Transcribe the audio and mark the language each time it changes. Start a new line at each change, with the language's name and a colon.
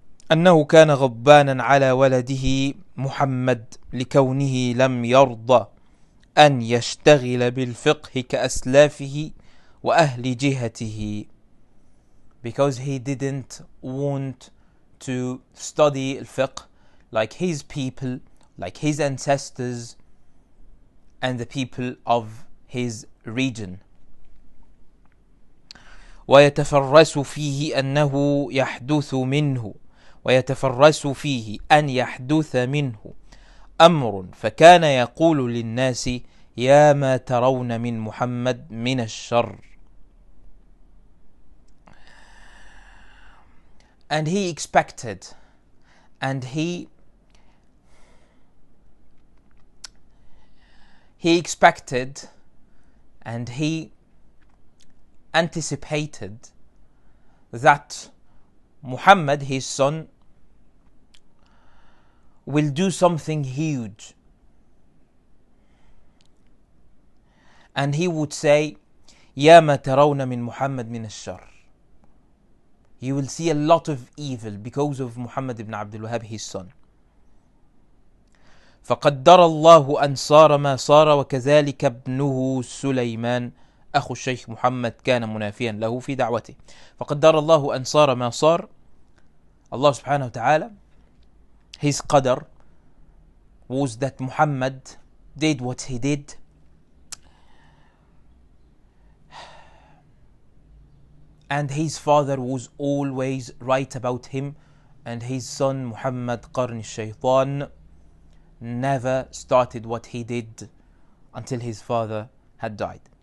Arabic: أنه كان غضبانا على ولده محمد لكونه لم يرضى أن يشتغل بالفقه كأسلافه وأهل جهته,
English: because he didn't want to study al-fiqh like his people, like his ancestors and the people of his region.
Arabic: ويتفرس فيه أنه يحدث منه ويتفرس فيه أن يحدث منه أمر فكان يقول للناس يا ما ترون من محمد من الشر.
English: And he expected and he expected and he anticipated that Muhammad, his son, will do something huge, and he would say
Arabic: يا ما ترون من محمد من الشر.
English: You will see a lot of evil because of Muhammad ibn Abdul Wahhab, his son.
Arabic: فقدر الله أن صار ما صار وكذلك ابنه سليمان أخو الشيخ محمد كان منافيا له في دعوته. فقدر الله أن صار ما صار.
English: Allah subhanahu wa ta'ala, his qadr was that Muhammad did what he did, and his father was always right about him, and his son Muhammad Qarn Shaytan never started what he did until his father had died.